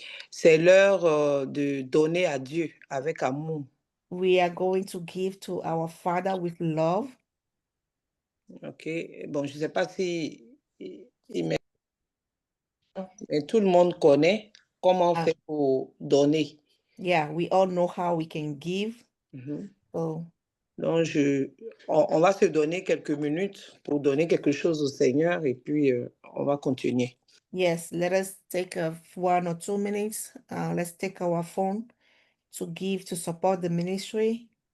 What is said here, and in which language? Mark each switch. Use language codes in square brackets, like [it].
[fr] C'est l'heure de donner à Dieu avec amour. [en] We are going to give to our Father with love. OK. [fr] Bon, je ne sais pas si mais tout le monde connaît comment Ah. faire pour donner. [en] Yeah, we all know how we can give. So [fr] Donc, on va se donner quelques minutes pour donner quelque chose au Seigneur et puis on va continuer. [en] yes, let us take 1 or 2 minutes. Let's take our phone to give to support the ministry.